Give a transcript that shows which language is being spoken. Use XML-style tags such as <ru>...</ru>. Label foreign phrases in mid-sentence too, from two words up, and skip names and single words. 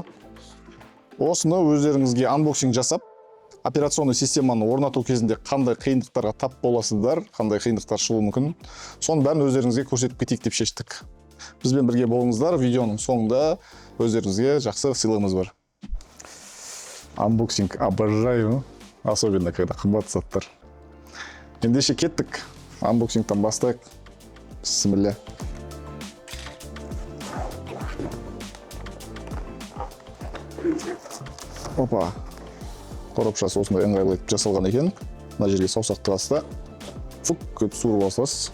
<kk>Осыны өздеріңізге анбоксинг жасап, операционный системаны орнату кезінде қандай қиындықтарға тап боласыздар, қандай қиындықтар шығуы мүмкін, соның бәрін өздеріңізге көрсетіп кетейік деп шештік. Бізбен бірге болыңыздар, видеоның соңында өздеріңізге жақсы сыйлығымыз бар.</kk> <ru>Анбоксинг обожаю, особенно когда</ru> <kk>қымбат заттар. Ендеше кеттік, анбоксингтан бастайық. Бисмилля. Опа. Қорапшасы осындай ыңғайлы етіп жасалған екен. Мына жерге саусақ тығасыз, фук көп суырып аласыз.</kk>